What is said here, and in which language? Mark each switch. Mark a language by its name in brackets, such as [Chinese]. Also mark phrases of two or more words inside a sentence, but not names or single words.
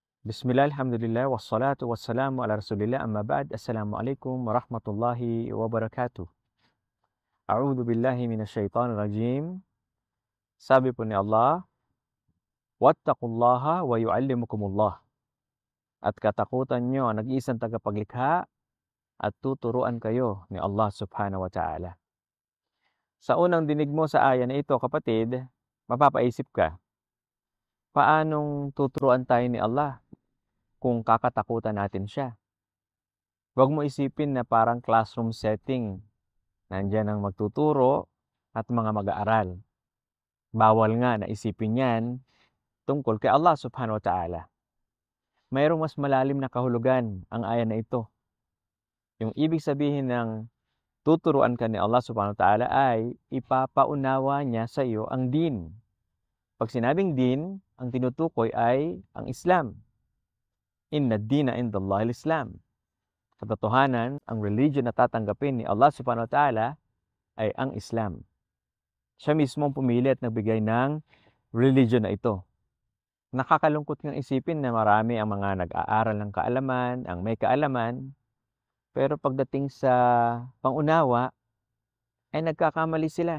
[Arabic] بسم الله، الحمد لله، والصلاة والسلام على رسول الله، أما بعد. السلام عليكم ورحمة الله وبركاته. أعوذ بالله من الشيطان الرجيم. [Filipino] Sabi po ni Allah, [Arabic] واتقوا الله ويعلمكم الله. [Filipino] At katakutan nyo ang nag-iisang tagapaglikha at tuturuan kayo ni Allah [Arabic] سبحانه وتعالى. [Filipino] Sa unang dinig mo sa aya na ito, kapatid, mapapaisip ka, paanong tuturuan tayo ni Allah kung kakatakutan natin siya? Huwag mo isipin na parang [English] classroom setting. [Filipino] Nandiyan ang magtuturo at mga mag-aaral. Bawal nga na isipin yan tungkol kay Allah [Arabic] سبحانه وتعالى. [Filipino] Mayroong mas malalim na kahulugan ang aya na ito. Yung ibig sabihin ng tuturuan ka ni Allah [Arabic] سبحانه وتعالى [Filipino] ay ipapaunawa niya sa iyo ang din. Pag sinabing din, ang tinutukoy ay ang Islam. [Arabic] إن الدين عند الله الإسلام. [Filipino] Katotohanan, ang religion na tatanggapin ni Allah [Arabic] سبحانه وتعالى [Filipino] ay ang Islam. Siya mismo ang pumili at nagbigay ng religion na ito. Nakakalungkot ng isipin na marami ang mga nag-aaral ng kaalaman, ang may kaalaman, pero pagdating sa pangunawa, ay nagkakamali sila.